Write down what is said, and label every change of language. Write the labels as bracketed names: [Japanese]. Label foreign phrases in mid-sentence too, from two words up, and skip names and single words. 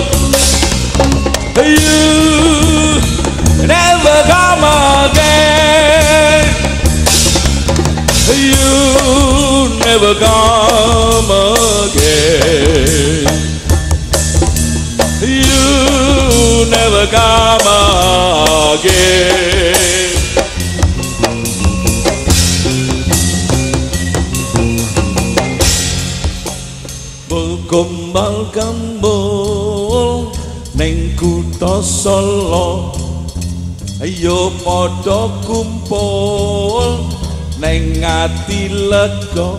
[English] You never come again. You never come again. You never come again. [Javanese] Kumpul kembul ning kutha Solo, ayo padha kumpul ning ati lega.